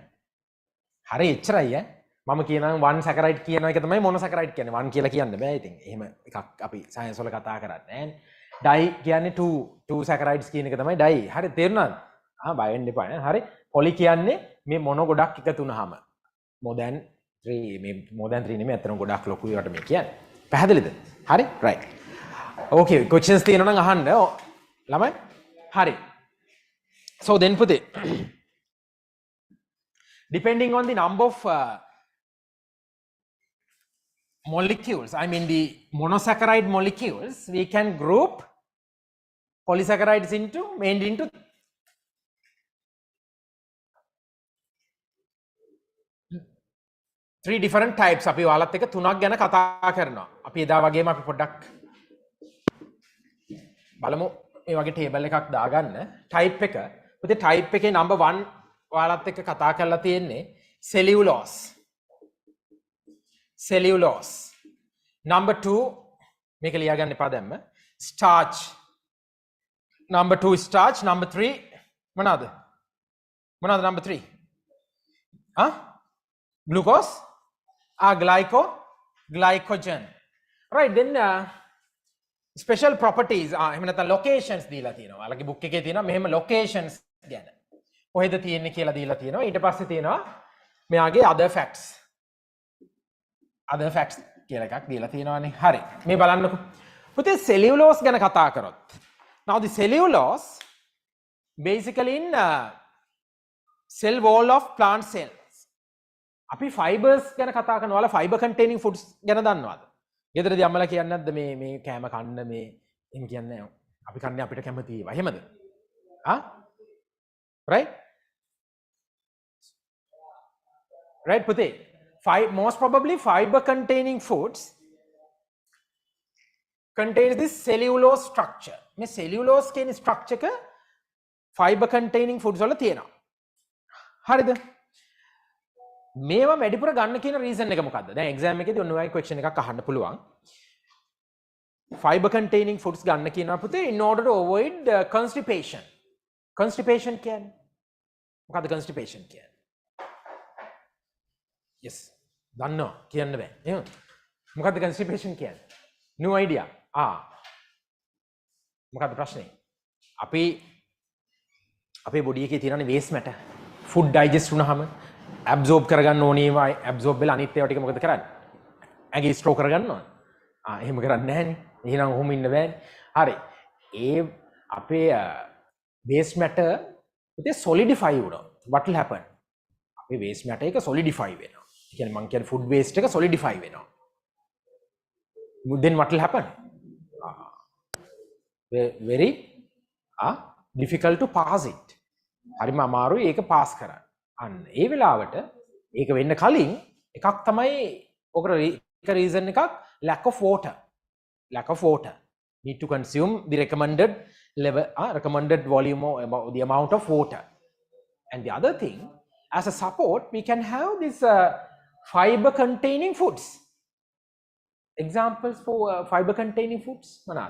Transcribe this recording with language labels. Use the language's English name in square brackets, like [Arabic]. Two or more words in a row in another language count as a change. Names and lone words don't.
[Sinhala] හරි එච්චරයි ඈ. මම කියනවා 1 සැකරයිඩ් කියන එක තමයි මොන සැකරයිඩ් කියන්නේ. 1 කියලා කියන්න බෑ ඉතින්. එහෙම එකක් අපි සයන්ස් වල කතා කරන්නේ නැහැනේ. ඩයි කියන්නේ 2 සැකරයිඩ්ස් කියන එක තමයි ඩයි. හරි තේරුණාද? බය වෙන්න එපා නේ. හරි. පොලි කියන්නේ මේ මොන ගොඩක් එකතු වුනහම [English] more than 3 [Sinhala] මේ [English] more than 3 [Sinhala] නෙමෙයි අතන ගොඩක් ලොකුයි වට මේ කියන්නේ. පැහැදිලිද? හරි? right. [English] okay questions [Sinhala] තියෙනවා නම් අහන්න. ළමයි? හරි. [English] so then පුතේ depending on the number of molecules, I mean the monosaccharide molecules, we can group polysaccharides mainly into 3 different types. [Sinhala] අපි ඔයාලත් එක්ක තුනක් ගැන කතා කරනවා. අපි එදා වගේම අපි පොඩ්ඩක් බලමු මේ වගේ ටේබල් එකක් දාගන්න. type එක. පුතේ type එකේ number 1 ඔයාලත් එක්ක කතා කරලා තියෙන්නේ cellulose. cellulose. number 2 මේක ලියාගන්න එපා දැම්ම. [English] starch. number 2 starch. [Sinhala] number 3 මොනවාද? මොනවාද number 3? [English] glucose. glycogen. right then special properties [Sinhala] එහෙම නැත්නම් locations දීලා තියෙනවා. ඔයාලගේ book එකේ තියෙනවා මෙහෙම locations ගැන. කොහෙද තියෙන්නේ කියලා දීලා තියෙනවා. ඊට පස්සේ තියෙනවා මෙයාගේ [English] other facts [Sinhala] කියලා එකක් දීලා තියෙනවානේ. හරි. මේ බලන්නකෝ. පුතේ cellulose ගැන කතා කරොත්. [English] now the cellulose basically in cell wall of plant cells. [Sinhala] අපි fibers ගැන කතා කරනවා. ඔයාලා [English] fiber containing foods [Sinhala] ගැන දන්නවද? ගෙදරදී අම්මලා කියන්නේ නැද්ද මේ කෑම කන්න මේ එහෙම කියන්නේ නැහැ. අපි කන්නේ අපිට කැමති ඒවා. එහෙමද? right? right පුතේ. [English] most probably fiber containing foods contains this cellulose structure. [Sinhala] මේ cellulose කියන structure එක [English] fiber containing foods [Sinhala] වල තියෙනවා. හරිද? මේවා වැඩිපුර ගන්න කියන රීසන් එක මොකද්ද? දැන් එක්සෑම් එකේදී ඔන්න ඔයයි ක්වෙස්චන් එකක් අහන්න පුළුවන්. [English] fiber containing foods [Sinhala] ගන්න කියනවා පුතේ [English] in order to avoid constipation. [Sinhala] constipation කියන්නේ මොකද්ද constipation කියන්නේ? yes. දන්නවා කියන්න බෑ. එහෙනම් මොකද්ද constipation කියන්නේ? no idea. මොකද්ද ප්‍රශ්නේ? අපේ බොඩි එකේ තියෙන waste matter. [English] food digest [Sinhala] වුණාම absorb කරගන්න ඕනේ ඒවා absorb වෙලා අනිත් ඒවා ටික මොකද කරන්නේ? ඇඟේ ස්ටෝර් කරගන්නවා. එහෙම කරන්නේ නැහනේ. එහෙනම් ඔහොම ඉන්න බෑනේ. හරි. ඒ අපේ [English] waste matter [Sinhala] උදේ solidify වුණා. [English] what will happen? [Sinhala] අපේ [English] waste matter [Sinhala] එක solidify වෙනවා. ඒ කියන්නේ මං කියන්නේ [English] food waste [Sinhala] එක solidify වෙනවා. [English] then what will happen? very difficult to pass it. [Sinhala] හරිම අමාරුයි ඒක pass කරන්න. අන්න ඒ වෙලාවට ඒක වෙන්න කලින් එකක් තමයි ඔකට එක රීසන් එකක් [English] lack of water need to consume the recommended level recommended volume or the amount of water. And the other thing, as a support we can have this fiber containing foods. Examples for fiber containing foods මොනවාද?